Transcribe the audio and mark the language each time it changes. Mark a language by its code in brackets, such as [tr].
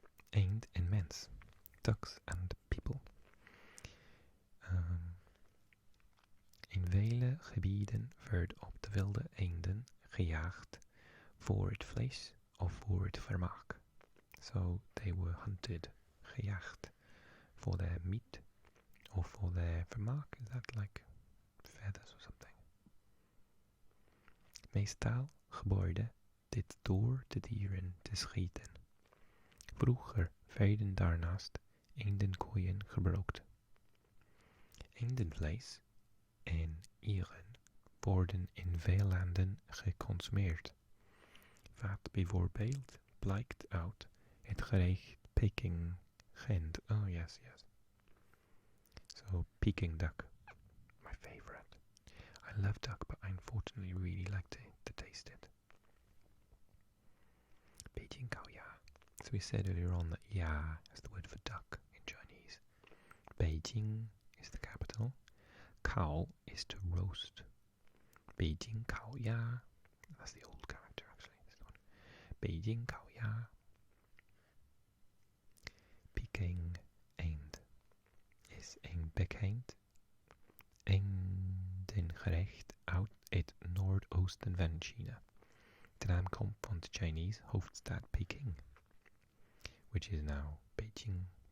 [nl] Eend en mens, [en] ducks and people. [nl] In vele gebieden werd op de wilde eenden gejaagd voor het vlees of voor het vermaak. [en] So they were hunted, gejaagd, for their meat or for their vermaak. Is that like feathers or something? [nl] Meestal gebeurde dit door de dieren te schieten. Vroeger werden daarnaast eendenkooien gebruikt. Eendenvlees en eieren worden in veel landen geconsumeerd. Wat bijvoorbeeld blijkt uit het gerecht Peking Gent. [en] Oh yes. So Peking duck, my favorite. I love duck, but I unfortunately really like to taste it. Beijing Kao Ya. So we said earlier on that Ya is the word for duck in Chinese. Beijing is the capital. Kao is to roast. Beijing Kao Ya. That's the old character actually. This one. Beijing Kao Ya. [nl] Peking eend is een bekend eendengerecht uit het noordoosten van China. De naam komt van de Chinese hoofdstad Peking, [en] which is now Beijing.